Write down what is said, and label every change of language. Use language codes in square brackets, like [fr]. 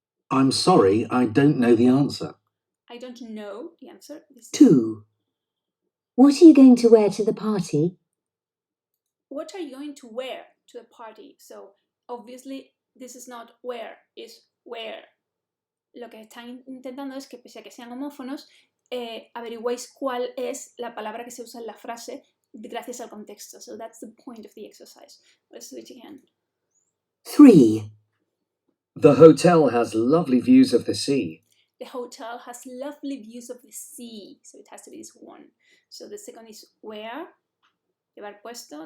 [en] I'm sorry, I don't know the answer. I don't know the answer. 2. What are you going to wear to the party? What are you going to wear to the party? So, obviously, this is not wear, it's where. [es] Lo que están intentando es que, pese a que sean homófonos, averigüéis cuál es la palabra que se usa en la frase gracias al contexto. [en] So that's the point of the exercise. Let's do it again. 3. The hotel has lovely views of the sea. The hotel has lovely views of the sea. So it has to be this one. So the second is where, [es] llevar puesto.